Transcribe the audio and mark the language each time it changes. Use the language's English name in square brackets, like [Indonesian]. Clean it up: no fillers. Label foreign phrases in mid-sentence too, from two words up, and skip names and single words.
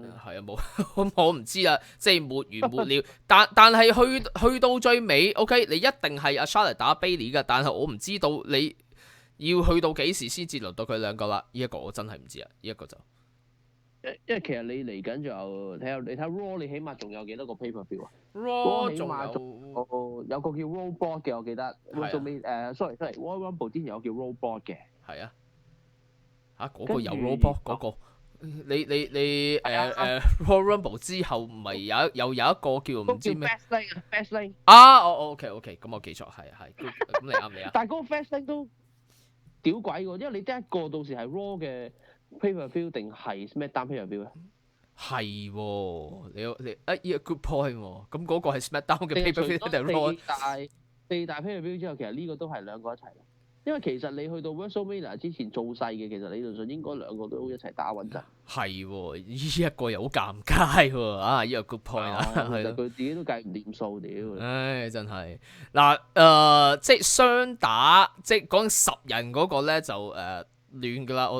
[Cantonese] 係啊，冇我唔知啊，即係沒完沒了。但係去到最尾，OK，你一定係阿 Charlotte 打 Bayley 㗎，但係我唔知道你要去到幾時先至輪到佢兩個啦。呢一個我真係唔知啊，呢一個就。因為其實你嚟緊就你睇 Raw， 你起碼仲有幾多個 pay-per-view 啊？Raw 起碼仲有個叫 Roadblock 嘅，我記得。sorry，Royal Rumble 之前有叫 Roadblock 嘅。係啊。嗰個有 Roadblock 嗰個。你Royal Rumble 之後唔係有一個叫唔知咩 Fastlane 啊OK，咁我記錯係咁你啱啊。但係嗰個 Fastlane 都屌鬼喎，因為你得一個到時係 Raw 嘅 pay-per-view 定係 SmackDown pay-per-view 咧？係喎，你 [English] good point [Cantonese] 喎。咁嗰個係 SmackDown 嘅 pay-per-view 定 Raw？四大 pay-per-view 之後，其實呢個都係兩個一齊。因為其實你去到 WrestleMania 之前做細嘅，其實理論上應該兩個都一齊打穩陣。係喎，呢一個又好尷尬喎。呢個 [English] good point [Cantonese] 啊，其實佢自己都計唔掂數屌。唉，真係嗱即係雙打，即係講10人嗰個咧就亂㗎啦。